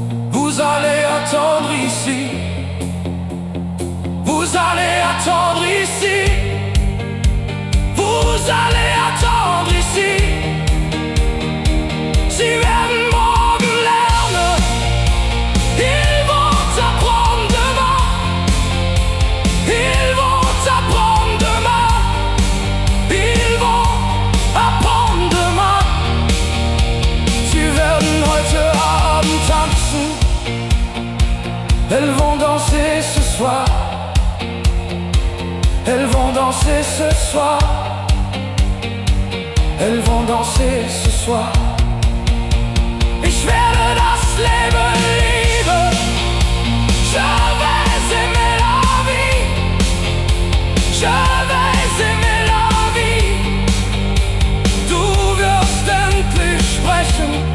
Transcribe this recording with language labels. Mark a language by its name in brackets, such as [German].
[French] Vous allez attendre ici. Vous allez attendre ici. Vous allez attendre ici. [German] Sie werden morgen lernen. [French] Ils vont apprendre demain. Ils vont apprendre demain. Ils vont apprendre demain. [German] Sie werden heute Abend tanzen. [French] Elles vont danser ce soir. Elles vont danser ce soir. Elles vont danser ce soir. [German] Ich werde das Leben lieben. [French] Je vais aimer la vie. Je vais aimer la vie. [German] Du wirst endlich sprechen.